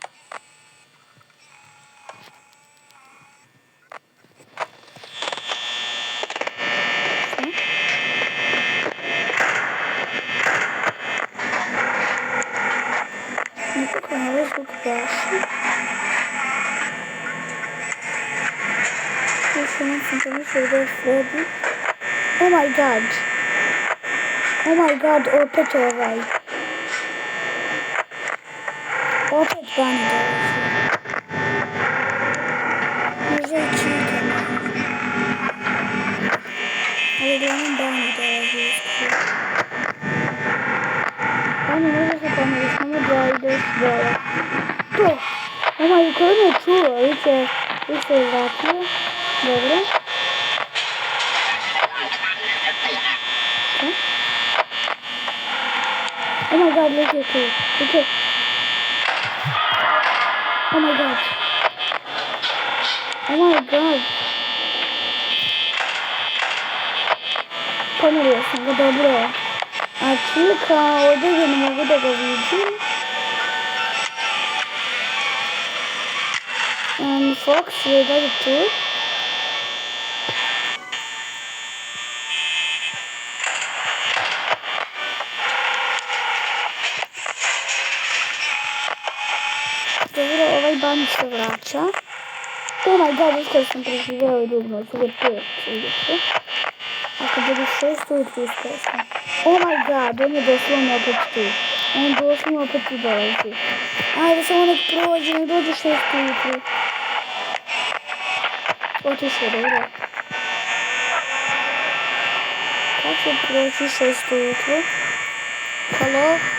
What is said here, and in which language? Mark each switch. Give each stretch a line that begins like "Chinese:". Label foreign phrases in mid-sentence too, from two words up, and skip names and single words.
Serbian: Nekako na ovaj zvuk gaši. Još jednom sam pomislila da je Freddy.
English: Oh my god. Oh my god,
Serbian: opet ovaj. Opet Bunny dolazi. Možda i Čika. Ali uglavnom Bunny dolazi uskoro. Bunny može se pomeri, samo da ideš dole. To!
English: Oh my,
Serbian: ko me čuo, vi se vratio. Dobro. Šta?
English: Oh my god, look at you. Look at... Oh my god. Oh my god.
Serbian: Pomerio sam ga, dobro. A Čika, ovdje ne mogu da ga vidim. Fox je dalje tu. Dobro, ovaj Bunny se vraća.
English: Oh my god,
Serbian: uskoro sam preživjela i dugno, sada je 5 ujutro. Ako bude 6 ujutro uskoro sam.
English: Oh my god,
Serbian: on je doslovno opet tu. On doslovno opet tu dolazi. Ajde, samo nek prođe, nek dođe 6 ujutro. Otišao, dobro. Kako će proći 6 ujutro? Halo?